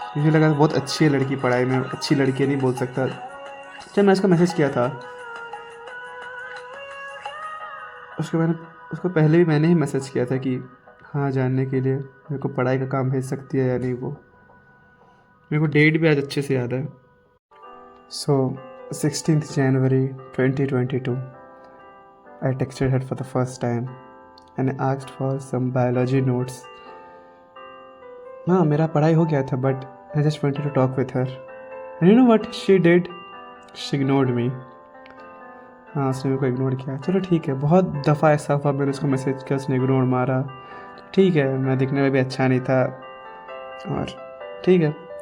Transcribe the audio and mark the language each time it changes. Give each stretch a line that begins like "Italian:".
Hindi: मुझे लगा बहुत अच्छी है लड़की, पढ़ाई में अच्छी लड़की है, नहीं बोल सकता। जब मैं उसको मैसेज किया था, उसको मैंने उसको पहले भी मैंने ही मैसेज किया था कि हाँ, जानने के लिए मेरे को पढ़ाई का काम भेज सकती है या नहीं। वो मेरे को डेट भी आज अच्छे से याद है।
English: सो 16th January 2022, I texted her for the first time and I asked for some biology notes.
Hindi: हाँ, मेरा पढ़ाई हो गया था,
English: But I just wanted to talk with her. And you know what she did? She ignored me.
Hindi: हाँ, उसने मेरे को इग्नोर किया। चलो ठीक है, बहुत दफ़ा ऐसा हुआ मैंने उसको मैसेज किया, उसने इग्नोर मारा। ठीक है, मैं दिखने में भी अच्छा नहीं था, और ठीक है।